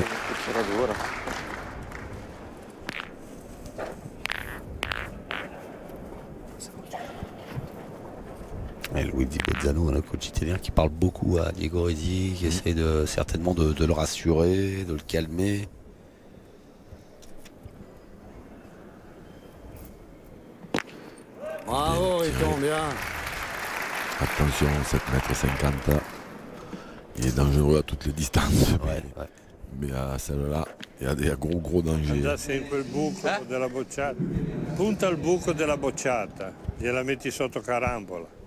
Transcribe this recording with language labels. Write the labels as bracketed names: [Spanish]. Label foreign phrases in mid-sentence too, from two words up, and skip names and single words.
[Italian] C'era dura. [French] Et Luigi Bozzano, le coach italien, qui parle beaucoup à Diego Rizzi, qui essaie certainement de le rassurer, de le calmer. Bravo, Riton, bien. Attention, 7 mètres 50. Il est dangereux à toutes les distances. Ouais, ouais. Mais à celle-là, il y a gros danger. [Italian] Già sempre il buco della bocciata. Punta al buco della bocciata. Gliela metti sotto carambola.